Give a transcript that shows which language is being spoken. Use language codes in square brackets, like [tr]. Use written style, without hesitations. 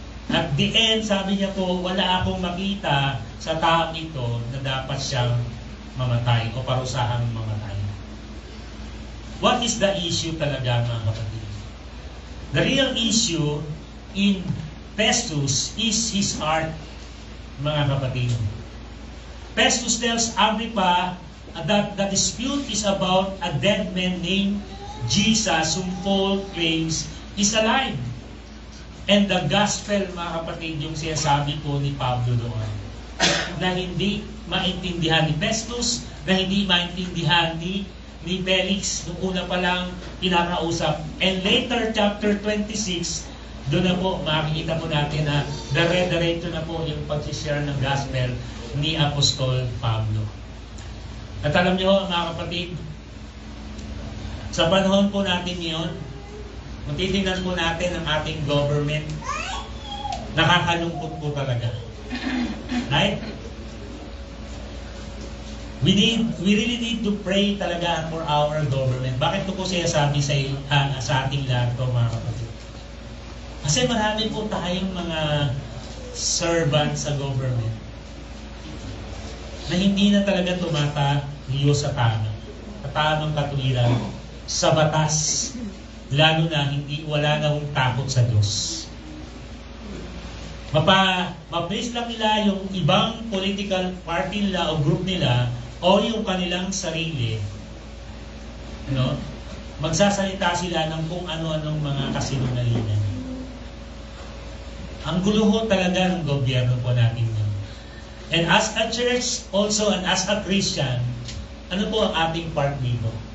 [tl] At the end, sabi niya po, wala akong makita sa taong ito na dapat siyang mamatay o parusahang mamatay. [en] What is the issue [tl] talaga, mga kapatid? [en] The real issue in Festus is his heart, [tl] mga kapatid. [en] Festus tells Agrippa that the dispute is about a dead man named Jesus whom Paul claims is alive. And the gospel, [tl] mga kapatid, yung sinasabi po ni Pablo doon, na hindi maintindihan ni Festus, na hindi maintindihan ni Felix, nung una pa lang pinakausap. [en] And later, [tl] chapter 26, doon na po, makikita po natin na dire-diretso na po yung pag-share ng gospel ni Apostol Pablo. At alam niyo, mga kapatid, sa panahon po natin ngayon, kung titingnan po natin ang ating government, nakakalungkot po talaga. [en] Right? We really need to pray [tl] talaga [en] for our government. [tl] Bakit ko po siya sabi sa ating lahat to, mga kapatid? Kasi marami po tayong mga servant sa government na hindi na talaga tumatayo sa tamang katuwiran, sa batas, lalo na wala na hong takot sa Diyos. Maplis lang nila yung ibang political party nila o group nila o yung kanilang sarili, no? magsasalita sila ng kung ano-anong mga kasinungalingan. Ang gulo ho talaga ng gobyerno po natin yun. [en] And as a church also and as a Christian, [tl] ano po ang ating part dito?